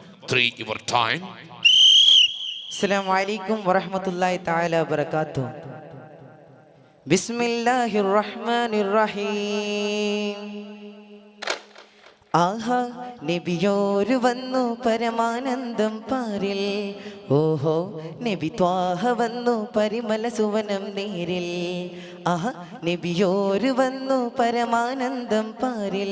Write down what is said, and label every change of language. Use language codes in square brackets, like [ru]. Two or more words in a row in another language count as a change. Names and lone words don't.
[en] 3 your time. [ar] السلام عليكم ورحمة الله تعالى وبركاته. بسم الله الرحمن الرحيم. [ml] ആഹാ നബിയോര് വന്നു പരമാനന്ദം പാരിൽ. ഓഹോ നബി ത്വാഹ വന്നു പരിമല സുവനം നേരിൽ. ആഹാ നബിയോര് വന്നു പരമാനന്ദം പാരിൽ.